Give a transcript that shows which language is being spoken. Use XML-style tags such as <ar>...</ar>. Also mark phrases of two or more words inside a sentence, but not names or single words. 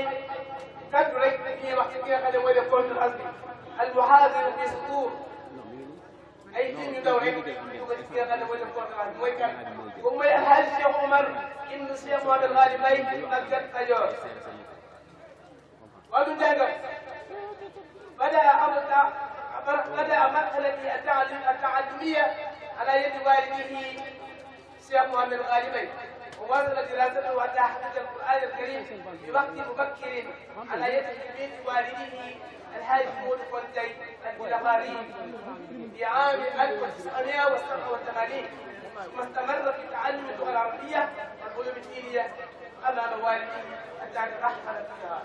<wo>kaddu rek ñuy wax ci ki nga xam ne mooy def conférence bi</wo> <ar>المحاضر</ar> <wo>bi sutur ay nit ñu daw rek ñu ko ci ki nga xam ne mooy def conférence bi mooy kan boobu mooy alhaaji Cheikh Oumar ibnu Cheikh Mohamed Ghali Mbaye ak Gat Kajoor wàllu njàngam</wo> <ar>بدأ مرحلة التعلمية على يد والده الشيخ محمد غالي مبي وواصل دراسته حتى حفظ القرآن الكريم في وقت مبكر على يد تلميذ والده الحاج مود كونتي البلغاري في عام 1987 ثم استمر في تعلم اللغة العربية والعلوم الدينية أمام والده حتى ترحل فيها.</ar>